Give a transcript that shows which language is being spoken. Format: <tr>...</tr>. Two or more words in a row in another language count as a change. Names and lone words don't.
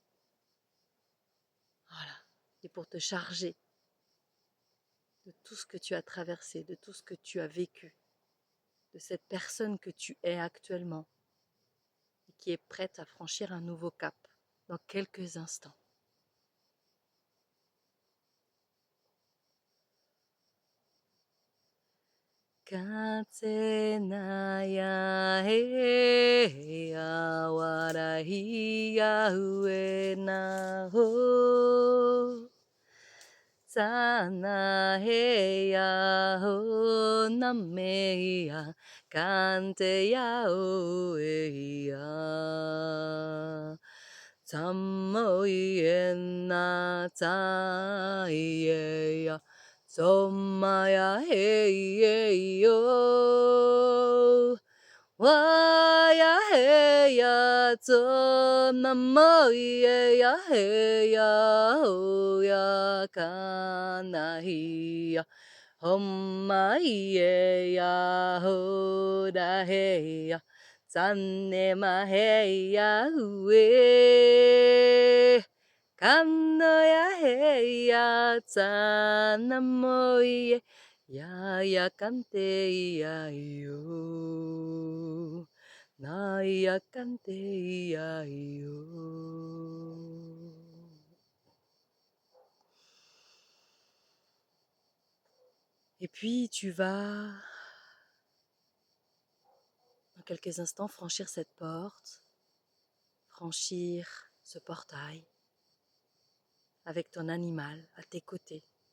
<fr>Voilà. Et pour te charger de tout ce que tu as traversé, de tout ce que tu as vécu, de cette personne que tu es actuellement et qui est prête à franchir un nouveau cap dans quelques instants. Katse na ya he ya warahi ya ue na ho Sana he ya ho na me ya kante ya o e ya Tamo ie na ta ie ya Somaya hey yo Waya hey ya to namo ye ya hey ya ho ya kana hi ya Homma ye ya ho da hey ya Sanne ma hey ya ue Kano ya he ya ta namo ye ya kante ya yo na ya kante ya yo. Et puis tu vas dans quelques instants franchir cette porte, franchir ce portail avec ton animal à tes côtés.</fr>